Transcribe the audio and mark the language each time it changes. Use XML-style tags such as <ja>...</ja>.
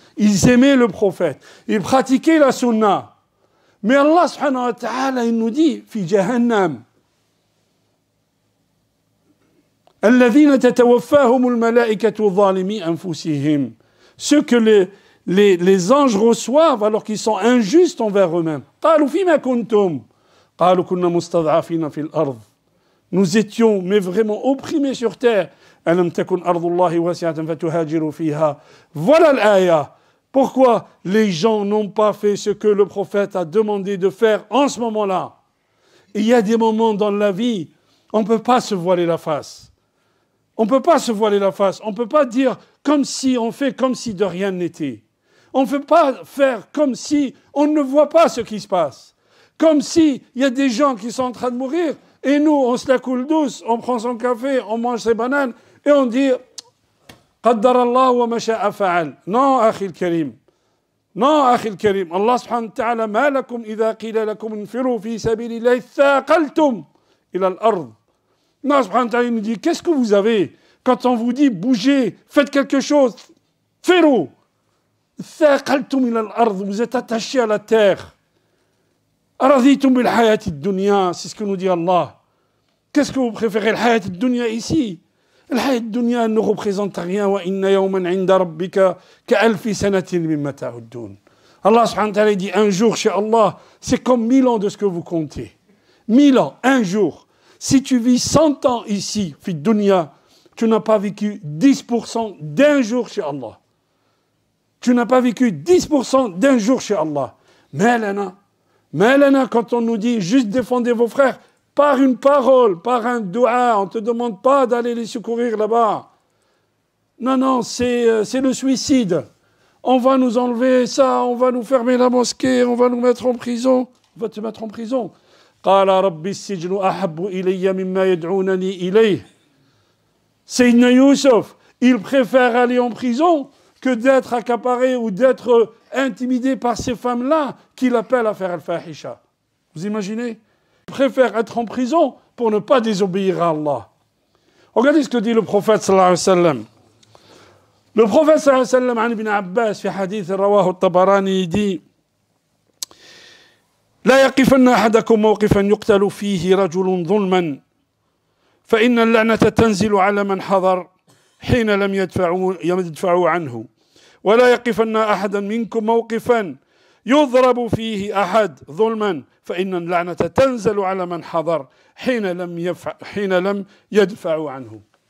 <fr>Ils aimaient le prophète. Ils pratiquaient la sunna. Mais Allah subhanahu wa ta'ala, il nous dit, fi jahannam,</fr> <ar>الذين تتوفاهم الملائكة ظالمي أنفسهم.</ar> <fr>Ceux que les anges reçoivent alors qu'ils sont injustes envers eux-mêmes.</fr> <ar>قالوا فيما كنتم قالوا كنا مستضعفين في الأرض.</ar> <fr>Nous étions mais vraiment opprimés sur terre.</fr> <ar>ألم تكن أرض الله واسعة فتهاجروا فيها.</ar> <fr>Voilà l'aya. Pourquoi les gens n'ont pas fait ce que le prophète a demandé de faire en ce moment-là? Il y a des moments dans la vie, on ne peut pas se voiler la face. On ne peut pas se voiler la face. On ne peut pas dire comme si on fait comme si de rien n'était. On ne peut pas faire comme si on ne voit pas ce qui se passe. Comme s'il y a des gens qui sont en train de mourir et nous, on se la coule douce, on prend son café, on mange ses bananes et on dit</fr> <ar>قدر الله وما شاء فعل.</ar> <fr>Non,</fr> <ar>أخي الكريم. Non, أخي الكريم. Allah subhanahu wa ta'ala ما لكم إذا قيل لكم انفروا في سبيل الله ثاقلتم إلى الأرض.</ar> <fr>Allah subhanahu wa ta'ala nous dit, qu'est-ce que vous avez quand on vous dit bougez, faites quelque chose, faites-le.</fr> <ar>ثاقلتم إلى الأرض.</ar> <fr>Vous êtes attachés à la terre.</fr> <ar>أرضيتم بالحياة الدنيا.</ar> <fr>C'est ce que nous dit Allah. Qu'est-ce que vous préférez, la hayat dunya ici? La hayat dunya ne représente rien.</fr> <ar>وَإِنَّ يَوْمًا عِنْدَ رَبِّكَ كَأَلْفِ سَنَةٍ مِمَّا تَعُدُّونَ.</ar> <fr>Allah subhanahu wa ta'ala dit, un jour chez Allah, c'est comme 1000 ans de ce que vous comptez. 1000 ans, un jour. Si tu vis 100 ans ici, fi dunya, tu n'as pas vécu 10% d'un jour chez Allah. Tu n'as pas vécu 10% d'un jour chez Allah. Mais Lana, quand on nous dit juste défendez vos frères, par une parole, par un dua, on ne te demande pas d'aller les secourir là-bas. Non, c'est le suicide. On va nous enlever ça, on va nous fermer la mosquée, on va nous mettre en prison. On va te mettre en prison.</fr> <ar>قال رب السجن أحب إلي مما يدعونني إليه.</ar> <fr>Sayyidina Youssef, il préfère aller en prison que d'être accaparé ou d'être intimidé par ces femmes-là qui l'appellent à faire al-fahisha. Vous imaginez? Il préfère être en prison pour ne pas désobéir à Allah. Regardez ce que dit le prophète sallallahu alayhi wa sallam. Le prophète sallallahu alayhi wa sallam,</fr> <ar>عن ابن عباس في حديث رواه الطبراني</ar> <fr>dit</fr> <ar>لا يقفن أحدكم موقفا يقتل فيه رجل ظلما فإن اللعنة تنزل على من حضر حين لم يدفعوا عنه ولا يقفن أحدا منكم موقفا يضرب فيه أحد ظلما فإن اللعنة تنزل على من حضر حين لم يدفعوا عنه.</ar>